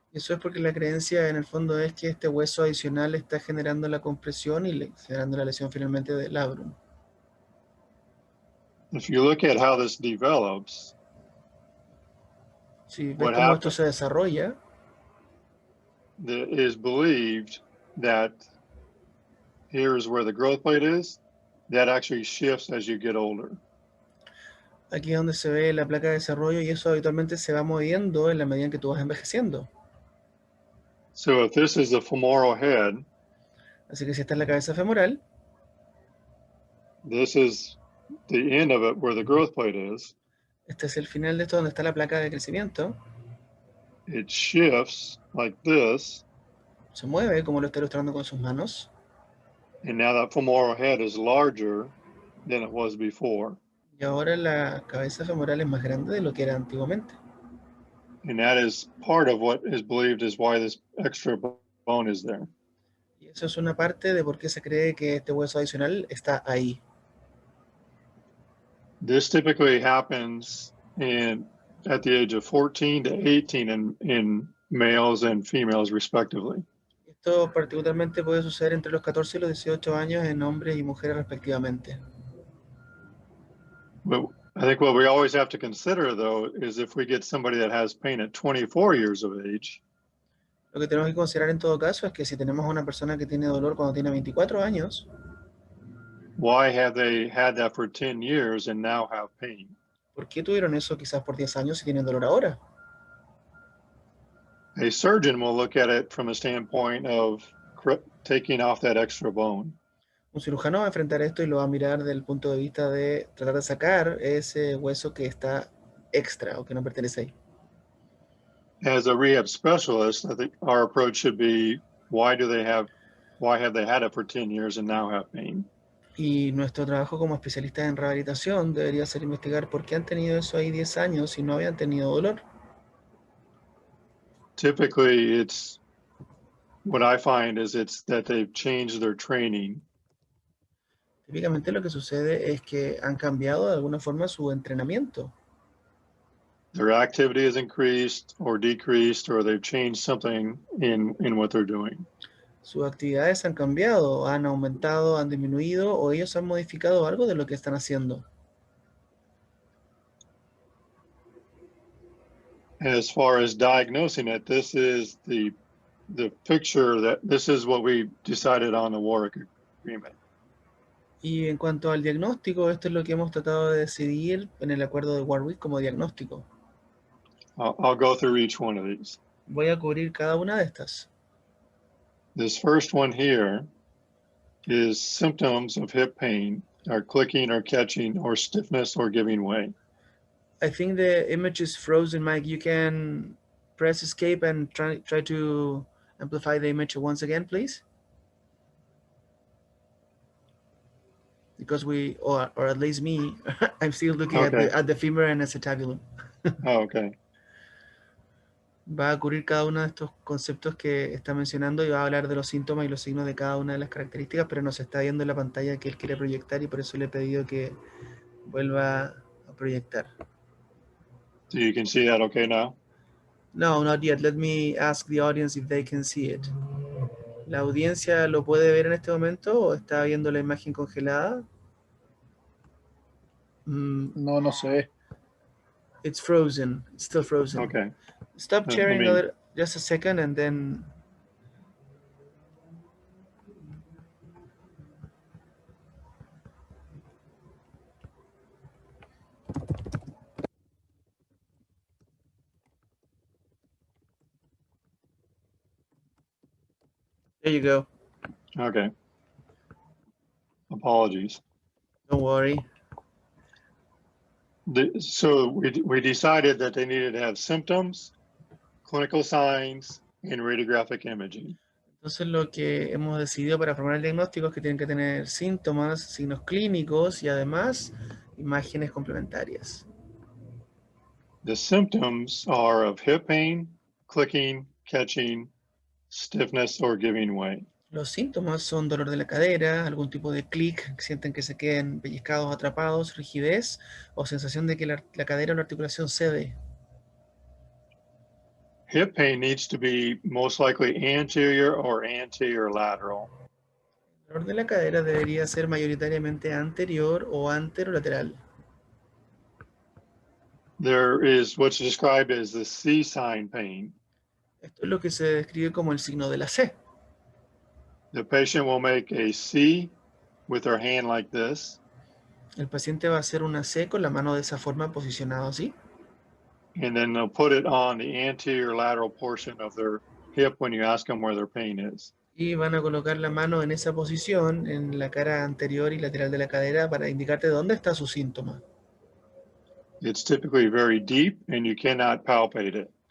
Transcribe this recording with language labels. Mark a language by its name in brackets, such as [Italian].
[Spanish] Eso es porque la creencia en el fondo es que este hueso adicional está generando la compresión y generando la lesión finalmente del labrum. [English] If you look at how this develops, [Spanish] Si ves [English] what [Spanish] cómo esto [English] happens [Spanish] se desarrolla, [English] is believed that here's where the growth plate is, that actually shifts as you get older. [Spanish] aquí es donde se ve la placa de desarrollo y eso habitualmente se va moviendo en la medida en que tú vas envejeciendo. [English] So if this is the femoral head, [Spanish] Así que si esta es la cabeza femoral, [English] this is the end of it where the growth plate is. [Spanish] este es el final de esto donde está la placa de crecimiento. [English] It shifts like this, [Spanish] Se mueve como lo está ilustrando con sus manos. [English] and now that femoral head is larger than it was before. [Spanish] Y ahora la cabeza femoral es más grande de lo que era antiguamente. [English] And that is part of what is believed is why this extra bone is there. [Spanish] Y eso es una parte de por qué se cree que este hueso adicional está ahí. [English] This typically happens at the age of 14 to 18 in males and females respectively. [Spanish] Esto particularmente puede suceder entre los 14 y los 18 años en hombres y mujeres respectivamente. [English] But I think what we always have to consider, though, is if we get somebody that has pain at 24 years of age, [Spanish] Lo que tenemos que considerar en todo caso es que si tenemos a una persona que tiene dolor cuando tiene 24 años, [English] why have they had that for 10 years and now have pain? [Spanish] ¿por qué tuvieron eso quizás por 10 años y tienen dolor ahora? [English] A surgeon will look at it from a standpoint of taking off that extra bone. [Spanish] Un cirujano va a enfrentar esto y lo va a mirar desde el punto de vista de tratar de sacar ese hueso que está extra o que no pertenece ahí. [English] As a rehab specialist, I think our approach should be, why have they had it for 10 years and now have pain? [Spanish] Y nuestro trabajo como especialistas en rehabilitación debería ser investigar por qué han tenido eso ahí 10 años y no habían tenido dolor. [English] Typically, what I find is it's that they've changed their training. [Spanish] Típicamente lo que sucede es que han cambiado de alguna forma su entrenamiento. [English] Their activity has increased or decreased, or they've changed something in what they're doing. [Spanish] Sus actividades han cambiado, han aumentado, han disminuido o ellos han modificado algo de lo que están haciendo. [English] As far as diagnosing it, this is the picture this is what we decided on the Warwick Agreement. [Spanish] Y en cuanto al diagnóstico, esto es lo que hemos tratado de decidir en el acuerdo de Warwick como diagnóstico. [English] I'll go through each one of these. [Spanish] Voy a cubrir cada una de estas. [English] This first one here is symptoms of hip pain, or clicking or catching or stiffness or giving way. I think the image is frozen, Mike. You can press escape and try to amplify the image once again, please. because we, or at least me, I'm still looking at the femur and acetabulum. Oh, okay. [Spanish] Va a cubrir cada uno de estos conceptos que está mencionando y va a hablar de los síntomas y los signos de cada una de las características, pero no se está viendo en la pantalla que él quiere proyectar y por eso le he pedido que vuelva a proyectar. [English] So you can see that okay now? No, not yet. Let me ask the audience if they can see it. [Spanish] ¿La audiencia lo puede ver en este momento o está viendo la imagen congelada? No, no se ve. [English] It's frozen. It's still frozen. Okay. Stop sharing just a second and then... There you go. Okay. Apologies. Don't worry. So we decided that they needed to have symptoms, clinical signs, and radiographic imaging. [Spanish] Entonces lo que hemos decidido para formar el diagnóstico es que tienen que tener síntomas, signos clínicos y además imágenes complementarias. [English] The symptoms are of hip pain, clicking, catching, stiffness, or giving way. [Spanish] Los síntomas son dolor de la cadera, algún tipo de clic, que sienten que se queden pellizcados, atrapados, rigidez o sensación de que la cadera o la articulación cede. [English] Hip pain needs to be most likely anterior or anterior lateral. [Spanish] El dolor de la cadera debería ser mayoritariamente anterior o anterolateral. [English] There is what's described as the C sign pain. [Spanish] Esto es lo que se describe como el signo de la C. [English] The patient will make a C with their hand like this. [Spanish] El paciente va a hacer una C con la mano de esa forma, posicionado así. [English] And then they'll put it on the anterior lateral portion of their hip when you ask them where their pain is. [Spanish] Y van a colocar la mano en esa posición, en la cara anterior y lateral de la cadera, para indicarte dónde está su síntoma. [English] It's typically very deep and you cannot palpate it.